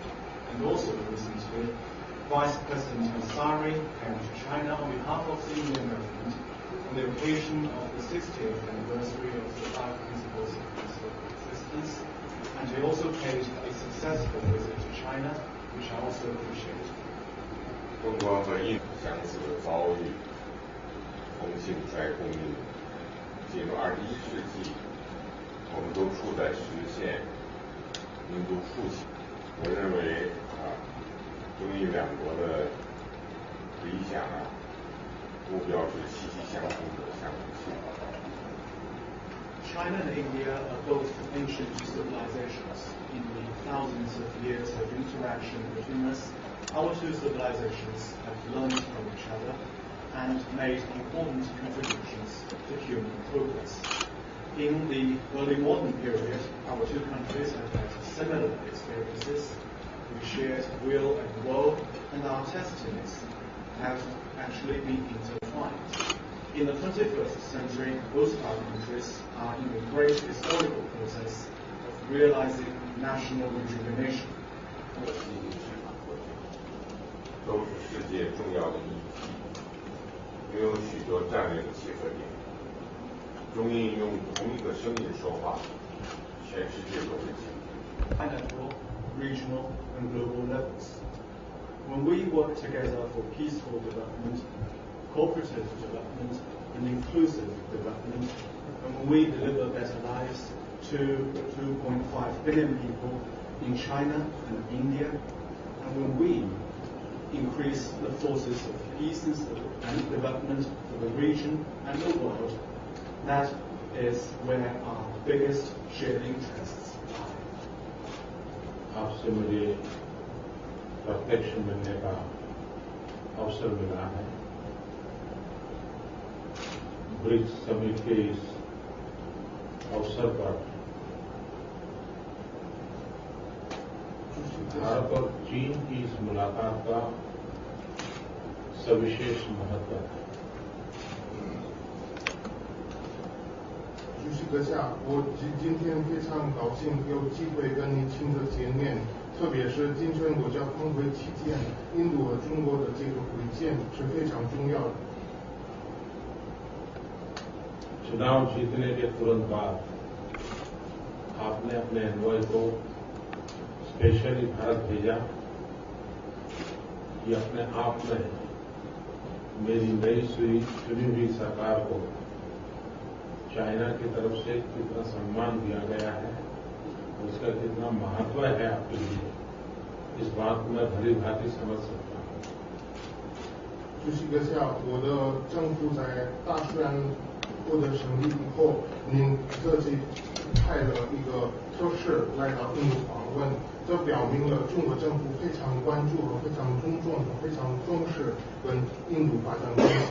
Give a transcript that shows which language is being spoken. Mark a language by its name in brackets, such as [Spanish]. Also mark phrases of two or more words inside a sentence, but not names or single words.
[English] And also recently, Vice President Ansari came to China on behalf of the Indian government on the occasion of the 60th anniversary of the 5 principles of peaceful coexistence, and he also paid a successful visit to China, which I also appreciate. [Chinese] 中国和印度相似的遭遇，同性再共赢。进入21世纪，我们都处在实现民族复兴。我认为中印两国的理想目标是息息相通的，相互契合。 [English] China and India are both ancient civilizations. In the thousands of years of interaction between us, our two civilizations have learned from each other and made important contributions to human progress. In the early modern period, our two countries have had similar experiences. We shared will and woe, and our destinies have actually been intertwined. In the 21st century, both our countries are in a great historical process of realizing national rejuvenation. [Chinese] 都是世界重要的议题，拥有许多战略的契合点。中印用同一个声音说话，全世界都会听。 [English] Bilateral, regional, and global levels. When we work together for peaceful development, cooperative development, and inclusive development, and when we deliver better lives to the 2.5 billion people in China and India, and when we increase the forces of peace and development for the region and the world, that is where our biggest shared interests lie. [Hindi] आपसे मुझे प्रत्यक्ष मिलने का अवसर मिला है। ब्रिक्स समिट के इस अवसर पर भारत और चीन की इस मुलाकात का सविशेष महत्व है। [Chinese] 主席阁下，我今天非常高兴有机会跟您亲自见面，特别是金砖国家峰会期间，印度和中国的这个会见是非常重要的。 [Hindi] चुनाव जीतने के तुरंत बाद आपने अपने एनवॉय को स्पेशली भारत भेजा। ये अपने आप में मेरी नई चुनी हुई सरकार को चाइना की तरफ से कितना सम्मान दिया गया है, उसका कितना महत्व है आपके लिए, इस बात को मैं भली भांति समझ सकता हूं। [Chinese] 主席阁下，我的政府在大选获得胜利以后，您特地派了一个特使来到印度访问，这表明了中国政府非常关注和非常尊重、非常重视跟印度发展关系。